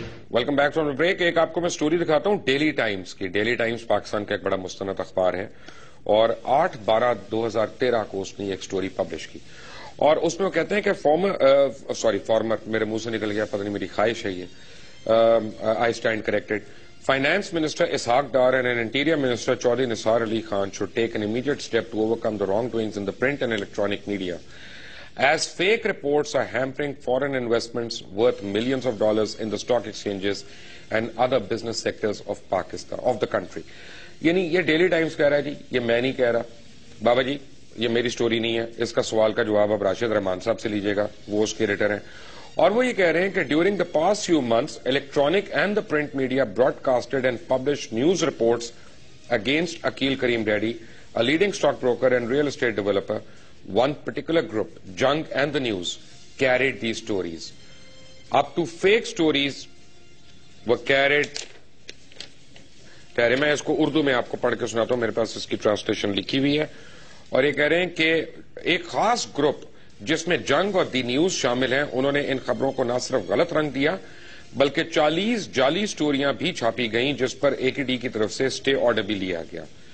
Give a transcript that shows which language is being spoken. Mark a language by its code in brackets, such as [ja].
[ur] Welcome back from break. ایک آپ کو میں سٹوری دکھاتا ہوں ڈیلی ٹائمز کی. ڈیلی ٹائمز پاکستان کا ایک بڑا مستند اخبار ہے اور 8/12/2013 کو اس نے ایک سٹوری پبلش کی اور اس میں وہ کہتے ہیں کہ فارمر میرے منہ سے نکل گیا, پتہ نہیں میری خواہش ہے یہ, [en] I stand corrected. Finance Minister Ishaq Dar and Interior Minister Chaudhry Nisar Ali Khan should take an immediate step to overcome the wrongdoings in the print and electronic media, as fake reports are hampering foreign investments worth millions of dollars in the stock exchanges and other business sectors of Pakistan, of the country. [ur] یعنی یہ daily Times کہہ رہا ہے جی, یہ میں نہیں کہہ رہا. بابا جی یہ میری سٹوری نہیں ہے, اس کا سوال کا جواب آپ راشد رحمان صاحب سے لیجیے گا, وہ اس کے ایڈیٹر ہیں. اور وہ یہ کہہ رہے ہیں کہ [en] During the past few months electronic and the print media broadcasted and published news reports against Aqeel Karim Dhedhi, a leading stock broker and real estate developer. One particular group, Jung and the News, carried these stories. Up to fake stories were carried. [ur] ٹھہرے میں اس کو اردو میں آپ کو پڑھ کے سناتا ہوں, میرے پاس اس کی ٹرانسلیشن لکھی ہوئی ہے. اور یہ کہہ رہے ہیں کہ ایک خاص گروپ جس میں جنگ اور دی نیوز شامل ہیں, انہوں نے ان خبروں کو نہ صرف غلط رنگ دیا بلکہ 40 جعلی سٹوریاں بھی چھاپی گئیں جس پر اے کے ڈی کی طرف سے اسٹے آرڈر بھی لیا گیا.